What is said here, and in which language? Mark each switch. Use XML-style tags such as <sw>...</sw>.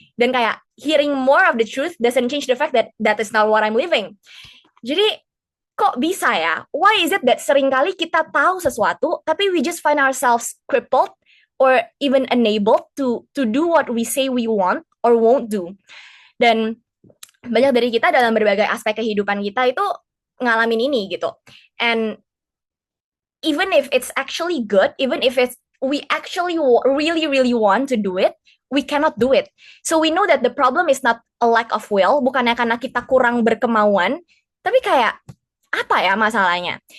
<id>Dan kayak</id> <en>hearing more of the truth doesn't change the fact that that is not what I'm living.</en> <id>Jadi kok bisa ya?</id> <en>Why is it that</en> <id>seringkali kita tahu sesuatu, tapi</id> <en>we just find ourselves crippled or even enabled to do what we say we want or won't do.</en> <id>Dan banyak dari kita dalam berbagai aspek kehidupan kita itu ngalamin ini gitu.</id> <en>And even if it's actually good, even if we actually really want to do it, we cannot do it. So we know that the problem is not a lack of will,</en> <id>bukannya karena kita kurang berkemauan, tapi kayak apa ya masalahnya?</id>